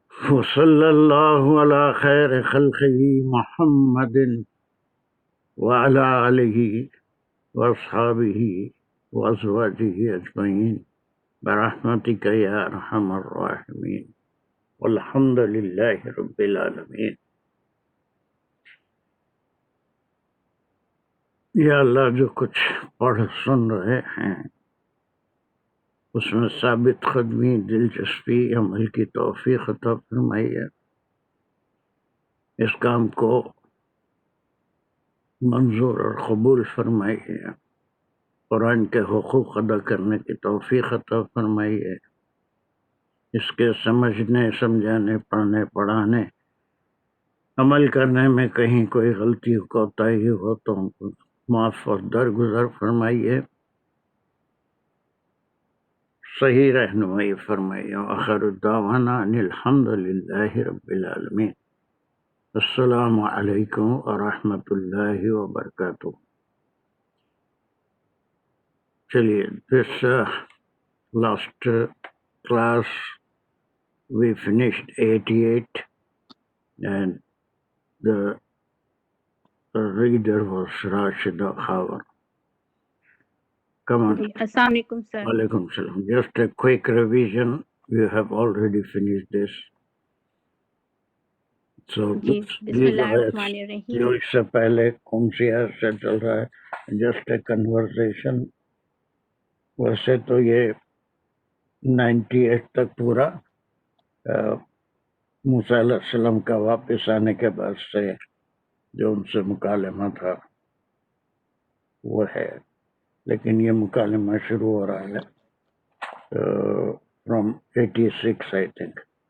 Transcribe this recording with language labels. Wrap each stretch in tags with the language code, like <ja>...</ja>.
<ar>وصلى الله على خير خلقه محمد وعلى آله وأصحابه وأزواجه أجمعين برحمتك يا أرحم الراحمين والحمد لله رب العالمين.</ar> <ur>یا اللہ جو کچھ پڑھ سن رہے ہیں اس میں ثابت قدمی، دلچسپی، عمل کی توفیق عطا فرمائیے. اس کام کو منظور اور قبول فرمائیے. قرآن کے حقوق ادا کرنے کی توفیق عطا فرمائیے. اس کے سمجھنے، سمجھانے، پڑھنے، پڑھانے، عمل کرنے میں کہیں کوئی غلطی کوتاہی ہو تو ہم کو معاف اور درگزر فرمائیے. صحیح رہنمائی فرمائیے.</ur> <ar>آخر الدعوانا ان الحمد للہ رب العالمین.</ar> <ur>السلام علیکم ورحمۃ اللہ وبرکاتہ. چلیے،</ur> <en>this last class we finished 88 and the reader was Rashida Khawar. Come on.</en> <ur>السلام علیکم سر.</ur> <en>Walaikum salam. Just a quick revision. You have already finished this. So</en> <ar>جی بسم اللہ الرحمن الرحیم.</ar> <ur>جو اس سے پہلے کون سی آیت سے چل رہا ہے؟</ur> <en>Just a conversation.</en> <ur>ویسے تو یہ 98 تک پورا موسیٰ علیہ السلام کا واپس آنے کے بعد سے جو ان سے مکالمہ تھا وہ ہے، لیکن یہ مکالمہ شروع ہو رہا ہے</ur> <en>From 86 I think.</en>